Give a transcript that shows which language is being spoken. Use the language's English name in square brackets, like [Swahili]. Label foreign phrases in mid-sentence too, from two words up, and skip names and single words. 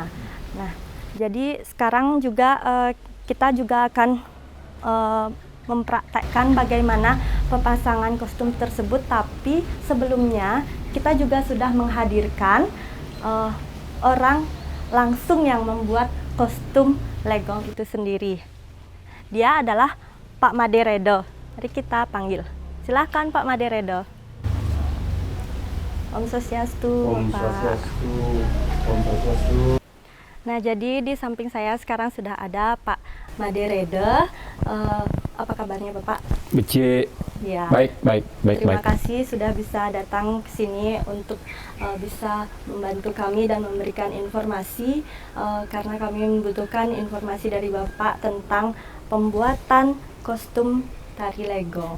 [Indonesian] Nah, jadi sekarang juga kita juga akan mempraktekkan bagaimana pemasangan kostum tersebut, tapi sebelumnya kita juga sudah menghadirkan orang langsung yang membuat kostum legong itu sendiri. Dia adalah Pak Maderedo. Mari kita panggil. Silahkan Pak Maderedo. Om Swastiastu, Om Pak. Swastiastu, Om Swastiastu. Nah, jadi di samping saya sekarang sudah ada Pak Maderedo. Apa kabarnya Bapak? Becik. Ya. Baik. Terima kasih sudah bisa datang ke sini untuk bisa membantu kami dan memberikan informasi, karena kami membutuhkan informasi dari Bapak tentang pembuatan kostum tari legong